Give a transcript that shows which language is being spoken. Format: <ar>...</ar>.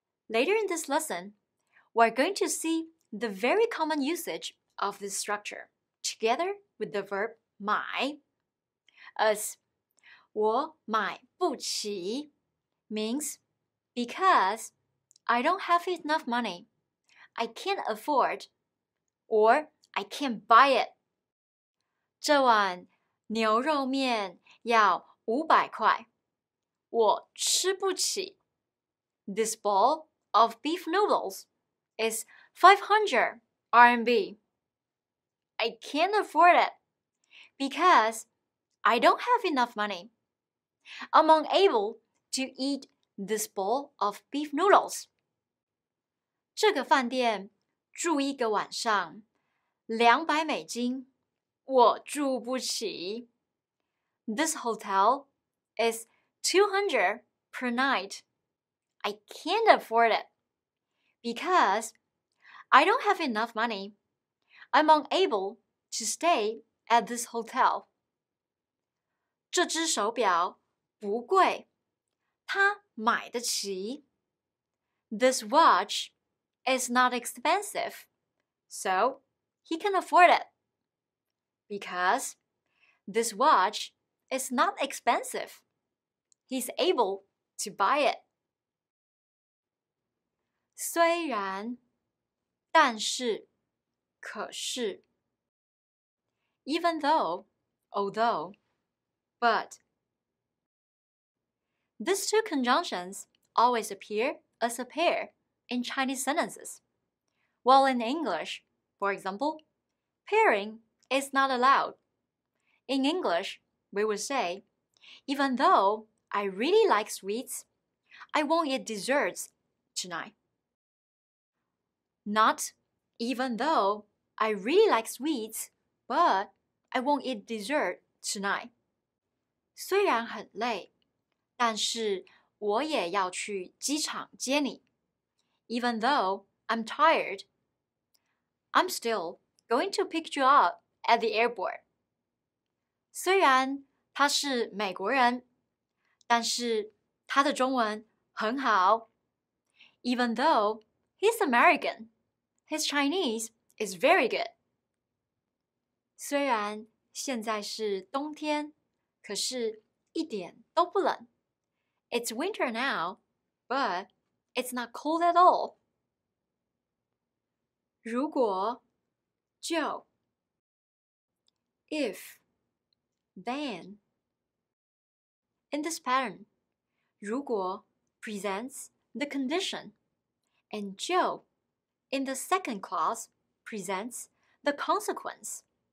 <en>Later in this lesson, we're going to see the very common usage of this structure together with the verb 买 as</en> <zh>我买不起</zh> <en>means because I don't have enough money, I can't afford, or I can't buy it.</en> <zh>这碗牛肉面要500块，我吃不起。</zh> <en>This bowl of beef noodles is 500 RMB. I can't afford it because I don't have enough money. I'm unable to eat this bowl of beef noodles.</en> <zh>这个饭店住一个晚上200美金，我住不起。</zh> <en>This hotel is 200 per night. I can't afford it because I don't have enough money. I'm unable to stay at this hotel.</en> <zh>这只手表不贵，他买得起。</zh> <en>This watch is not expensive, so he can afford it. Because this watch is not expensive, he's able to buy it.</en> <zh>虽然，但是，可是。</zh> <en>Even though, although, but. These two conjunctions always appear as a pair in Chinese sentences, while in English, for example, pairing is not allowed. In English, we would say, even though I really like sweets, I won't eat desserts tonight. Not even though I really like sweets, but I won't eat dessert tonight.</en> <zh>虽然很累，但是我也要去机场接你。</zh> <en>Even though I'm tired, I'm still going to pick you up at the airport.</en> <zh>虽然他是美国人，但是他的中文很好。</zh> <en>Even though he's American, his Chinese is very good.</en> <zh>虽然现在是冬天，可是一点都不冷。</zh> <en>It's winter now, but it's not cold at all. 如果就 if then. In this pattern, 如果 presents the condition, and 就 in the second clause presents the consequence.</en>